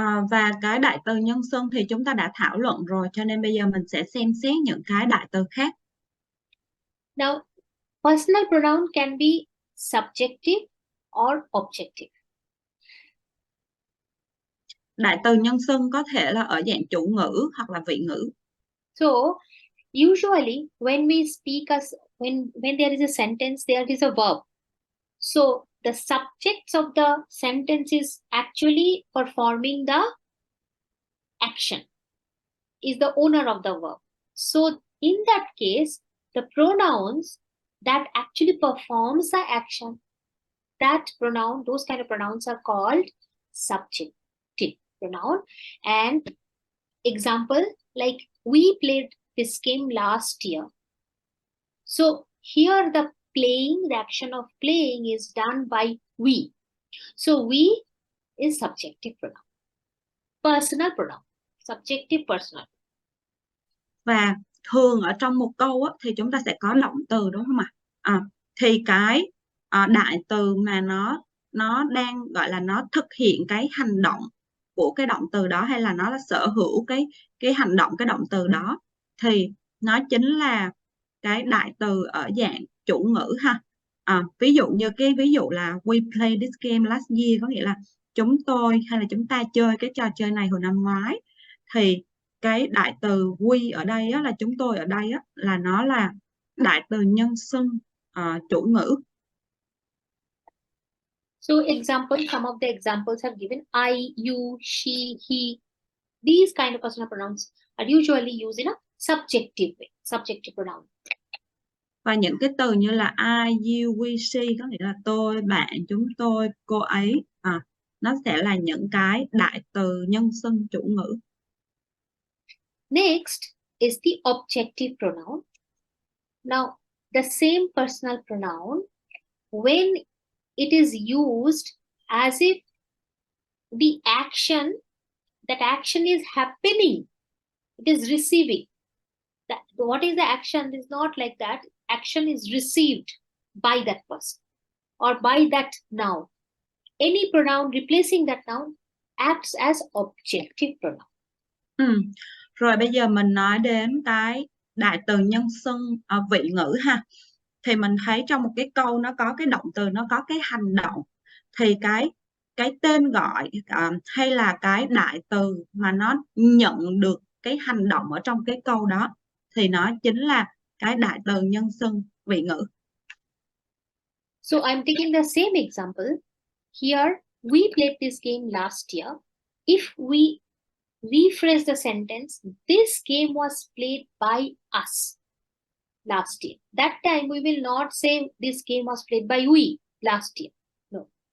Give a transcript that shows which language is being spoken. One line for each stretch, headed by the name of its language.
Vietnamese: Và cái đại từ nhân xưng thì chúng ta đã thảo luận rồi, cho nên bây giờ mình sẽ xem xét những cái đại từ khác.
English: Now, personal pronoun can be subjective or objective.
Vietnamese: Đại từ nhân xưng có thể là ở dạng chủ ngữ hoặc là vị ngữ.
English: So, usually when we speak when there is a sentence, there is a verb. So, the subjects of the sentence is actually performing the action, is the owner of the verb. So in that case, the pronouns that actually performs the action, that pronoun, those kind of pronouns are called subjective pronoun. And example, like we played this game last year. So here the playing, the action of playing is done by we. So we is subjective pronoun. Personal pronoun, subjective personal.
Vietnamese: Và thường ở trong một câu á, thì chúng ta sẽ có động từ đúng không ạ? Thì cái đại từ mà nó đang gọi là nó thực hiện cái hành động của cái động từ đó, hay là nó là sở hữu cái hành động cái động từ đó, thì nó chính là cái đại từ ở dạng chủ ngữ ha. Ví dụ như cái ví dụ là
English: we played this game last year,
Vietnamese: có nghĩa là chúng tôi hay là chúng ta chơi cái trò chơi này hồi năm ngoái. Thì cái đại từ we ở đây á, là chúng tôi ở đây á, là nó là đại từ nhân xưng chủ ngữ.
English: So example, some of the examples have given I, you, she, he. These kind of personal pronouns are usually used in a subjective way, subjective pronoun.
Vietnamese: Và những cái từ như là I, you, we, she, có nghĩa là tôi, bạn, chúng tôi, cô ấy, nó sẽ là những cái đại từ nhân xưng chủ ngữ.
English: Next is the objective pronoun. Now, the same personal pronoun, when it is used as if the action, that action is happening, it is receiving. What is the action? Is not like that. Action is received by that person or by that noun. Any pronoun replacing that noun acts as objective pronoun.
Vietnamese: Rồi bây giờ mình nói đến cái đại từ nhân xưng vị ngữ ha. Thì mình thấy trong một cái câu nó có cái động từ, nó có cái hành động, thì cái tên gọi hay là cái đại từ mà nó nhận được cái hành động ở trong cái câu đó, thì nó chính là cái đại từ nhân xưng vị ngữ.
English: So I'm taking the same example. Here we played this game last year. If we rephrase the sentence, this game was played by us last year. That time we will not say this game was played by we last year. No.